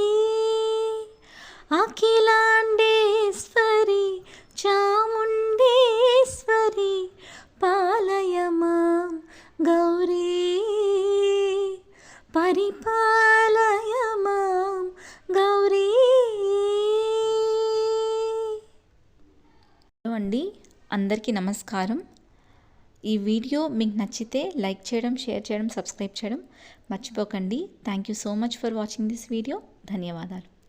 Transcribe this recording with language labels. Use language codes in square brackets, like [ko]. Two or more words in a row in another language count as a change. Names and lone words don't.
[sa] अखिलांडेश्वरी चामुंडेश्वरी पालय मां गौरी परिपालय मां गौरी। [te] అండి అందరికీ నమస్కారం। ఈ వీడియో మీకు నచ్చితే లైక్ చేయడం, షేర్ చేయడం, సబ్స్క్రైబ్ చేయడం మర్చిపోకండి। [en] thank you so much for watching this video. ధన్యవాదాలు।